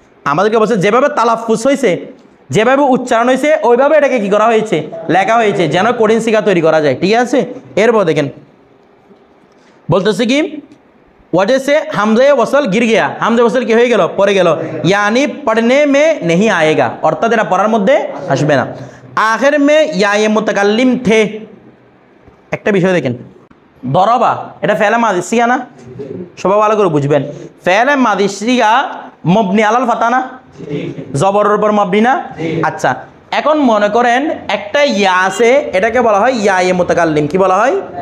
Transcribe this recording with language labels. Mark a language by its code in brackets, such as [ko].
[bn] আমাদেরকে বলছে যেভাবে তালাফুজ হয়েছে, যেভাবে উচ্চারণ হয়েছে, ওইভাবে এটাকে কি করা হয়েছে? লেখা হয়েছে, যেন কঠিন সিগা তৈরি করা যায়। ঠিক আছে, এরপর দেখেন বলতেছে কি [hi] वजह से हमज़े वसल गिर गया, [bn] हमज़े वसल কি হয়ে গেল? পড়ে গেল। [hi] यानी पढ़ने में नहीं आएगा, [bn] অর্থাৎ এটা পড়ার মধ্যে আসবে না। [hi] आखिर में या ये मुतकल्लिम थे। [bn] একটা বিষয় দেখেন, দরবা এটা ফেলে মাদি সিগা না? সবাই ভালো করে বুঝবেন, ফেলে মাদি সিগা মবনি আলাল ফাতা না, জবরের উপর মবনি না। আচ্ছা, এখন মনে করেন একটা ইয়া আছে, এটাকে বলা হয় ইয়া এ মুতাকাল্লিম। কি বলা হয়?